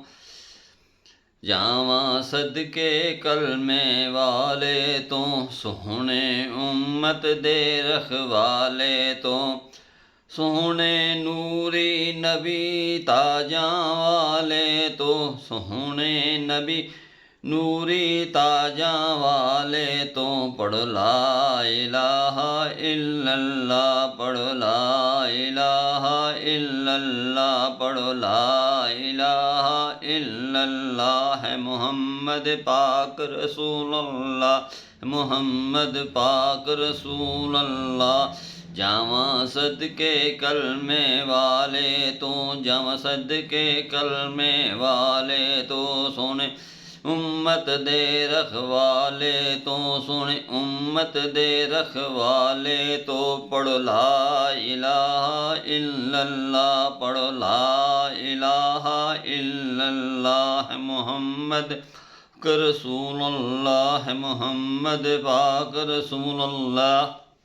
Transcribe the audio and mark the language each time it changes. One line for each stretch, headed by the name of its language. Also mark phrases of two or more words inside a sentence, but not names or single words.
Punjabi: ਜਾਵਾਂ ਸਦਕੇ ਕਲਮੇ ਵਾਲੇ ਤੋਂ, ਸੋਹਣੇ ਉੱਮਤ ਦੇ ਰਖਵਾਲੇ ਤੋਂ, ਸੋਹਣੇ ਨੂਰੀ ਨਬੀ ਤਾਜਾਂ ਵਾਲੇ ਤੋਂ, ਸੋਹਣੇ ਨਬੀ ਨੂਰੀ ਤਾਜਾਂ ਵਾਲੇ ਤੋਂ, ਪੜ੍ਹ
Arabic: لا إله إلا الله,
Punjabi: ਪੜ੍ਹ
Arabic: لا إله إلا الله,
Punjabi: ਪੜ੍ਹ
Arabic: لا إله إلا الله,
Punjabi: ਹੈ ਮੁਹੰਮਦ ਪਾਕ ਰਸੂਲੁੱਲਾਹ, ਮੁਹੰਮਦ ਪਾਕ ਰਸੂਲੁੱਲਾਹ। ਜਾਵਾਂ ਸਦਕੇ ਕਲਮੇ ਵਾਲੇ ਤੋਂ, ਜਾਵਾਂ ਸਦਕੇ ਕਲਮੇ ਵਾਲੇ ਤੋਂ, ਸੋਹਣੇ ਉੱਮਤ ਦੇ ਰਖਵਾਲੇ ਤੋਂ, ਸੋਹਣੇ ਉੱਮਤ ਦੇ ਰਖਵਾਲੇ ਤੋਂ, ਪੜ੍ਹ
Arabic: لا إله إلا الله,
Punjabi: ਪੜ੍ਹ
Arabic: لا إله إلا الله,
Punjabi: ਮੁਹੰਮਦ ਰਸੂਲੁੱਲਾਹ, ਮੁਹੰਮਦ ਪਾਕ ਰਸੂਲੁੱਲਾਹ।